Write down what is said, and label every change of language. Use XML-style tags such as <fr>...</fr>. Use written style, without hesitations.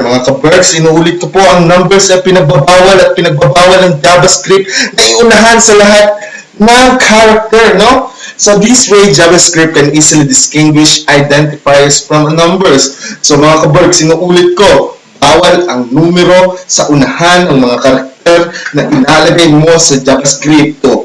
<tl>Mga ka-works, inuulit ko po ang numbers ay pinagbabawal ng JavaScript na iunahan sa lahat ng character, no?</tl> <en>So this way, JavaScript can easily distinguish identifiers from numbers.</en> <tl>So mga ka-works, inuulit ko, bawal ang numero sa unahan ng mga karakter na ilalagay mo sa JavaScript.</tl>